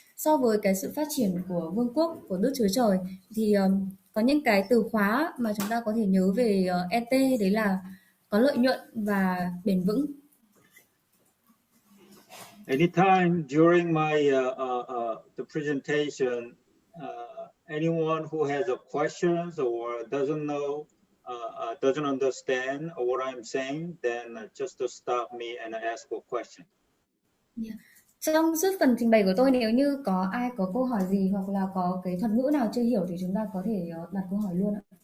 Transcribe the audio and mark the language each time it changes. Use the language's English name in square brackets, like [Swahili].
[Vietnamese] so với cái sự phát triển của vương quốc của Đức Chúa Trời thì có những cái từ khóa mà chúng ta có thể nhớ về ET, đấy là có lợi nhuận và bền vững. [English] Anytime during my the presentation, anyone who has a questions or doesn't know, doesn't understand what I'm saying, then just to stop me and ask a question. Yeah. [Vietnamese] Trong suốt phần trình bày của tôi, nếu như có ai có câu hỏi gì hoặc là có cái thuật ngữ nào chưa hiểu thì chúng ta có thể đặt câu hỏi luôn ạ.